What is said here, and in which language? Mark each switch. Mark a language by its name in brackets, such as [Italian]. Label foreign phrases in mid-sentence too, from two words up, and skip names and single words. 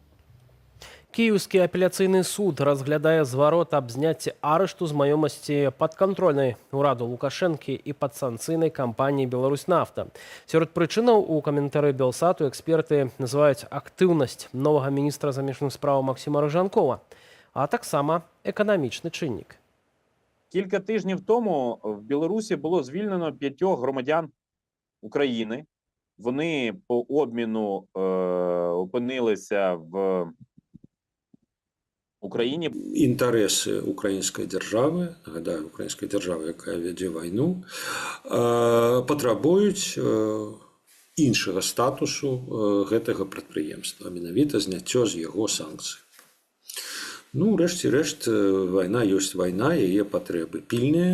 [Belarusian] Кіеўскі апеляцыйны суд разглядае зварот аб зняцці арышту з маёмасці падкантрольнай ураду Лукашэнкі і падсанкцыйнай кампаніі «Беларусьнафта». Сярод прычынаў у каментары Белсату эксперты называюць актыўнасць новага міністра замежных спраў Максіма Рыжанкова, а таксама [Ukrainian] економічний чинник. Кілька тижнів тому в Білорусі було звільнено 5 громадян України. Вони по обміну опинилися в Україні [Belarusian] Інтарэсы украінскай дзяржавы, нагадаю, украінскай дзяржавы, якая вядзе вайну, патрабуюць іншага статусу гэтага прадпрыемства, менавіта зняццё з яго санкцый. Ну, рэшце рэшт, вайна ёсць вайна, яе патрэбы пільныя.